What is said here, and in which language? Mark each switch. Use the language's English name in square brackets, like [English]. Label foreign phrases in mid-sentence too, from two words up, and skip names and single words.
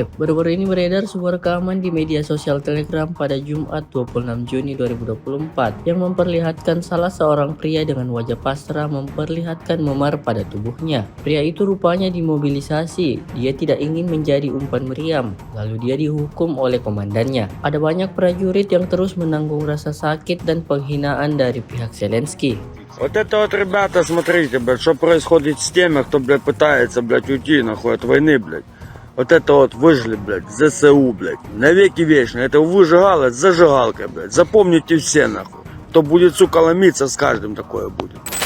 [Indonesian] Baru-baru ini beredar sebuah rekaman di media sosial Telegram pada Jumat 26 Juni 2024 yang memperlihatkan salah seorang pria dengan wajah pasrah memperlihatkan memar pada tubuhnya. Pria itu rupanya dimobilisasi. Dia tidak ingin menjadi umpan meriam. Lalu dia dihukum oleh komandannya. Ada banyak prajurit yang terus menanggung rasa sakit dan penghinaan dari pihak Zelensky. [Russian] Вот это вот, ребята, смотрите, блядь, что происходит с теми, кто, блядь, пытается, блядь, уйти, нахуй, от войны, блядь. Вот это вот выжили, блядь, ЗСУ, блядь. Навеки вечно. Это выжигалось зажигалкой, блядь. Запомните все, нахуй. Кто будет, сука, ломиться, с каждым такое будет.